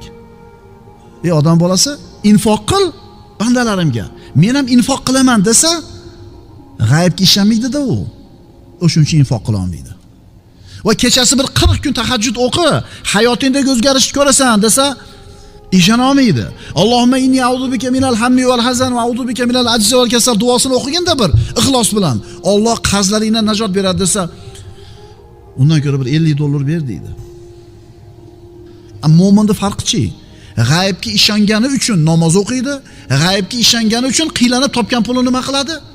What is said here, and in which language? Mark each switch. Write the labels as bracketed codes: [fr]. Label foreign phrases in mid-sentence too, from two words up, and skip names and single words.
[uz] Ey odam bolasi, infoq qil bandalarimga. Men ham infoq qilaman desa, g'aybga ishonmaydi-da u. O'shuning uchun infoq qila olmaydi. Va kechasi bir 40 kun tahajjud o'qi, hayotingdagi o'zgarishni ko'rasan desa, ishona olmaydi. [ar] اللهم إني أعوذ بك من الهم والحزن وأعوذ بك من العجز والكسل [uz] duosini o'qiganda bir ixlos bilan Alloh qarzlaringdan najot beradi desa, undan ko'ra bir $50 ber deydi. Ammo mo'minning farqichi, g'aybga ishongani uchun namoz o'qiydi, g'aybga ishongani uchun qiylanib topgan pulini nima qiladi?